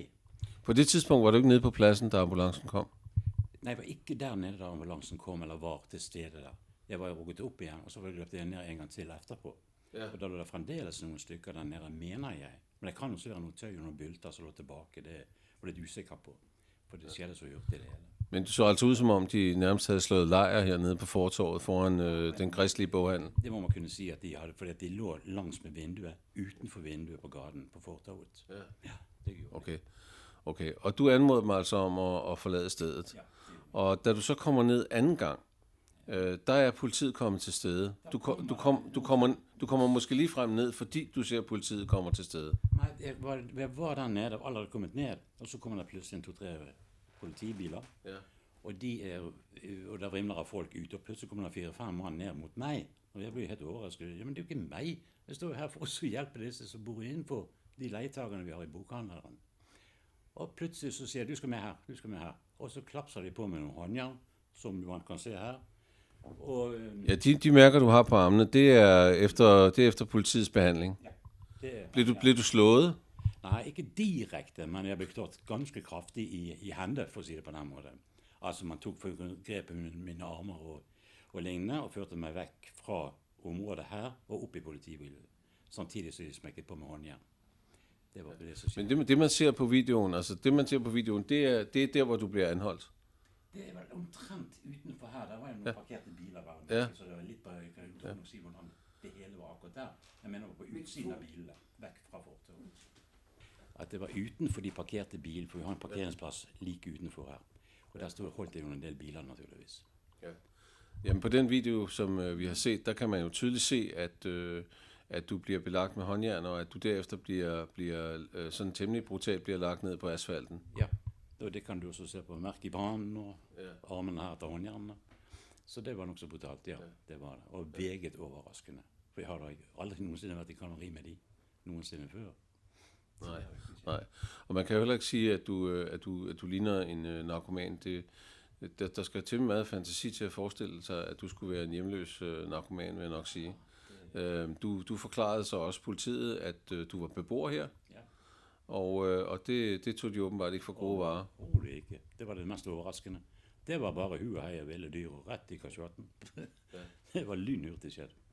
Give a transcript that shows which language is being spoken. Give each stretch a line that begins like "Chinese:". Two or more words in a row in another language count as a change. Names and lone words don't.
Danish: På det tidspunkt var du ikke nede på pladsen, da ambulancen kom?
Norwegian: Nei, jeg var ikke der nede da ambulansen kom eller var til stede der. Jeg var jo rukket opp igjen, og så var jeg løpt ned en gang til etterpå. Ja. Og da lå det fremdeles noen stykker der nede, mener jeg. Men det kan også være noen tøy og noen bulter som lå tilbake. Det var litt usikker på. For det skjedde så hurtigt det hele.
Danish: Men du så altså ud som om, de nærmest havde slået lejr hernede på fortorvet foran den kristelige boghandel?
Norwegian: Det må man kunne si at de hadde, fordi at de lå langs med vinduet, utenfor vinduet på gaden på fortorvet. Ja, ja det gjorde de. Okay.
Danish: Og du anmodede mig altså om at forlade stedet. Ja, og da du så kommer ned anden gang, der er politiet kommet til stede. Du kommer måske lige frem ned, fordi du ser, at politiet kommer til stede.
Norwegian: Nej, jeg var der nede, og alle hadde kommet ned, og så kommer der pludselig 2-3 politibiler. Ja. Og der vrimler av folk ut, og plutselig kommer der 4-5 mann ned mot meg. Og jeg blir helt overrasket. Ja, men det er jo ikke meg. Jeg står her for å hjelpe disse som bor innenfor de leietagerne vi har i bokhandleren. Og plutselig så sier jeg, du skal med her, du skal med her. Og så klapser de på med noen håndjern, som man kan se her. Og,
Danish: ja, de mærker, du har på armene, det er efter politiets behandling. Ja, blev du slået?
Norwegian: Nej, ikke direkte, men jeg blev klart ganske kraftig i hende, for å si det på den måten. Altså, man tok grep mine armer og lignende, og førte meg vekk fra området her, og opp i politibilen. Samtidig så de smekket på med håndjern. Det var det, som skjedde.
Danish: Men det man ser på videoen, det er der, hvor du bliver anholdt?
Norwegian: Det er vel omtrent utenfor her. Der var jo noen parkerte biler der, så det var litt på å si hvordan det hele var akkurat der. Jeg mener på utsiden av bilene, vekk fra fortovet. At det var utenfor de parkerte biler, for vi har en parkeringsplass like utenfor her. Og der holdt det jo en del biler, naturligvis. Ja.
Danish: Jamen på den video, som vi har set, der kan man jo tydeligt se, at du bliver belagt med håndjern, og at du derefter bliver sådan temmelig brutalt bliver lagt ned på asfalten.
Norwegian: Ja. Og det kan du også se på mærke i banen og armene her til håndjernene. Så det var nok så brutalt, ja. Det var det. Og veget overraskende. For jeg har da aldri noensinne vært i kanari med de noensinne før.
Danish: Nej. Og man kan jo heller ikke sige, at du ligner en narkoman. Der skal til meget fantasi til at forestille sig, at du skulle være en hjemløs narkoman, vil jeg nok sige. Du forklarede så også politiet, at du var beboer her. Ja. Og det tog de åbenbart ikke for gode varer.
Norwegian: Det ikke. Det var det mest overraskende. Det var bare hu og hei og ville dyr og rett i kasjotten. Det var lynhurtig skjedd.